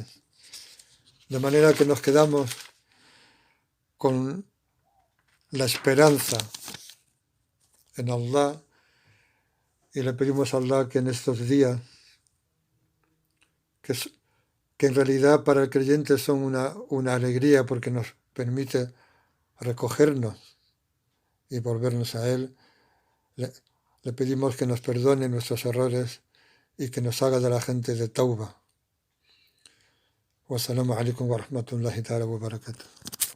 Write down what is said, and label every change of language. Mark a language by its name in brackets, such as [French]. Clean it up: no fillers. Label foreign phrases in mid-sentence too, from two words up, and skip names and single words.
[Spanish] De manera que nos quedamos con la esperanza en Allah y le pedimos a Allah que en estos días, que en realidad para el creyente son una alegría porque nos permite recogernos y volvernos a Él, le pedimos que nos perdone nuestros errores y que nos haga de la gente de Tauba. [Arabic] والسلام عليكم ورحمة الله تعالى وبركاته.